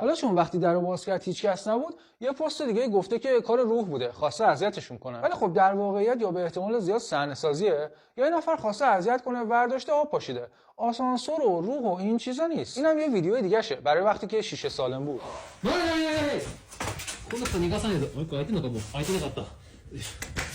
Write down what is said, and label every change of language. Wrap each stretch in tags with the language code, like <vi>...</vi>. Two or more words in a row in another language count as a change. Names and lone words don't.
<fa>حالا چون وقتی درو باز کرد هیچ کس نبود، یه پست دیگه گفته که کار روح بوده، خواسته اذیتشون کنه. ولی خب در واقعیت یا به احتمال زیاد صحنه‌سازیه یا این نفر خواسته اذیت کنه، برداشته آب پاشیده. آسانسور و روح و این چیزا نیست. اینم یه ویدیو دیگه شه برای وقتی که شیشه سالم بود.</fa> <ja>今度逃がさねえぞ。もう一個開いてんのかもう開いてなかった。</ja>